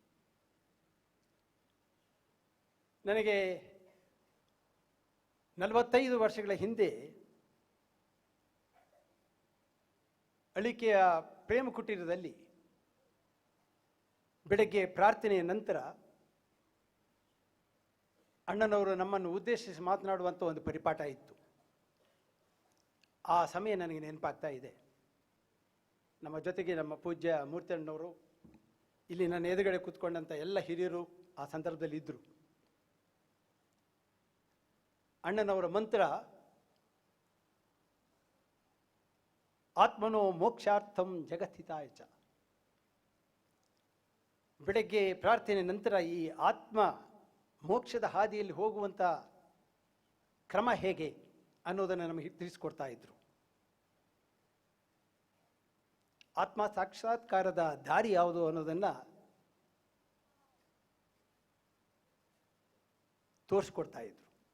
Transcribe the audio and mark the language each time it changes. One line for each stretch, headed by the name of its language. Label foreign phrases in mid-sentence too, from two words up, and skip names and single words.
Kannada: ನನಗೆ 45 ವರ್ಷಗಳ ಹಿಂದೆ ಅಳಿಕೆಯ ಪ್ರೇಮ ಕುಟೀರದಲ್ಲಿ ಬೆಳಗ್ಗೆ ಪ್ರಾರ್ಥನೆಯ ನಂತರ ಅಣ್ಣನವರು ನಮ್ಮನ್ನು ಉದ್ದೇಶಿಸಿ ಮಾತನಾಡುವಂಥ ಒಂದು ಪರಿಪಾಠ ಇತ್ತು. ಆ ಸಮಯ ನನಗೆ ನೆನಪಾಗ್ತಾ ಇದೆ. ನಮ್ಮ ಜೊತೆಗೆ ನಮ್ಮ ಪೂಜ್ಯ ಮೂರ್ತಿಯಣ್ಣವರು, ಇಲ್ಲಿ ನನ್ನ ಎದುರುಗಡೆ ಕೂತ್ಕೊಂಡಂಥ ಎಲ್ಲ ಹಿರಿಯರು ಆ ಸಂದರ್ಭದಲ್ಲಿ ಇದ್ದರು. ಅಣ್ಣನವರ ಮಂತ್ರ
Sanskrit: ಆತ್ಮನೋ ಮೋಕ್ಷಾರ್ಥಂ ಜಗತ್ತಿತಾಯ ಚ.
Kannada: ಬೆಳಗ್ಗೆ ಪ್ರಾರ್ಥನೆ ನಂತರ ಈ ಆತ್ಮ ಮೋಕ್ಷದ ಹಾದಿಯಲ್ಲಿ ಹೋಗುವಂಥ ಕ್ರಮ ಹೇಗೆ ಅನ್ನೋದನ್ನು ನಮಗೆ ತಿಳಿಸ್ಕೊಡ್ತಾ ಇದ್ರು. ಆತ್ಮ ಸಾಕ್ಷಾತ್ಕಾರದ ದಾರಿ ಯಾವುದು ಅನ್ನೋದನ್ನು ತೋರಿಸ್ಕೊಡ್ತಾ ಇದ್ರು.